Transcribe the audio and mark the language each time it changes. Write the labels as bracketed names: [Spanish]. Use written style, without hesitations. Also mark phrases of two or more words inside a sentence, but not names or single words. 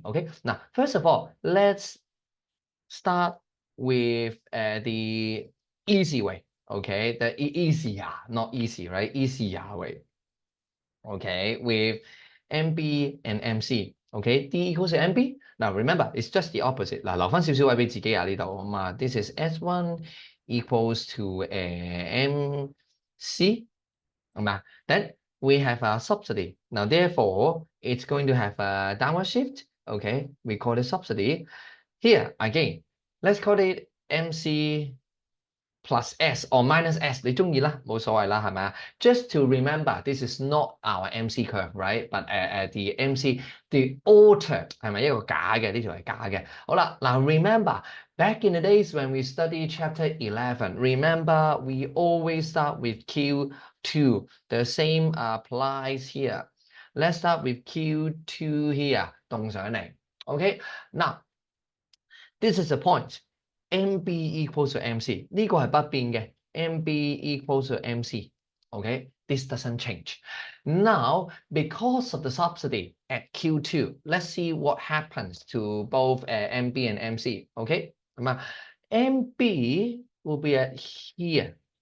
[English] Okay, now first of all, let's start with the easy way. Okay, the easier, not easy, right? Easier way. Okay, with MB and MC. Okay, D equals to MB. Now remember, it's just the opposite. [Cantonese] 嗱，留翻少少位俾自己啊呢度啊嘛。 [English] This is S1 equals to MC. [Cantonese] 係嘛？ [English] Then we have a subsidy. Now therefore, it's going to have a downward shift. Okay, we call it subsidy. Here again, let's call it MC plus S or minus S， [Cantonese] 你中意啦，冇所謂啦，係咪啊 [English] ？Just to remember, this is not our MC curve, right? But the MC, the altered [Cantonese] 係咪一個假嘅？呢條係假嘅。好啦，嗱 [English] remember back in the days when we study chapter 11, remember we always start with Q2. The same applies here. Let's start with Q2 here， [Cantonese] 動上嚟。 [English] Okay, now this is the point. MB equals to MC [Cantonese] 呢個係不變嘅 [English] MB equals to MC. Okay, this doesn't change. Now, because of the subsidy at Q2, let's see what happens to both MB and MC. Okay, MB will be at here.